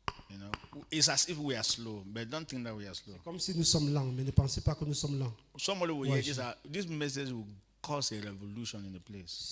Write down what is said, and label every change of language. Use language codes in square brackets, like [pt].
[en] You know, it's as if we are slow, but don't think that we are slow. [fr] Comme si nous sommes lents, mais ne pensez pas que nous sommes lents. [en] Somebody will Ouais, hear this. This message will cause a revolution in the place.